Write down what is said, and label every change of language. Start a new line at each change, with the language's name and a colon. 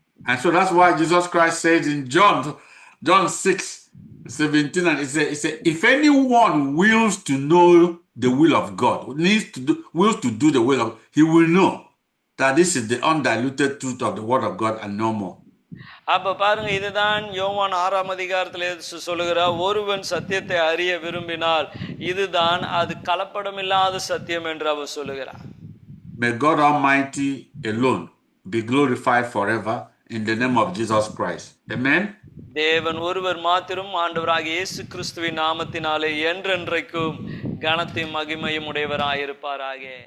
English: And so that's why Jesus Christ says in John 6:17, and he said, if anyone wills to know the will of God, wills to do the will of God, he will know that this is the undiluted truth of the word of God and no more.
Tamil: அப்ப பாருங்க, இதுதான் யோவான் 6ஆம் அதிகாரத்திலே சொல்லுகிறார், ஒருவன் சத்தியத்தை அறிய விரும்பினால் இதுதான் அது கலப்படமில்லாத சத்தியம் என்று அவர் சொல்லுகிறார்.
English: May God Almighty alone be glorified forever in the name of Jesus Christ. Amen.
Tamil: தேவன் ஒருவர் மாத்திரம் ஆண்டவராகிய இயேசு கிறிஸ்துவின் நாமத்தினாலே என்றென்றைக்கும் கனத்தையும் மகிமையும் உடையவராயிருப்பாராக.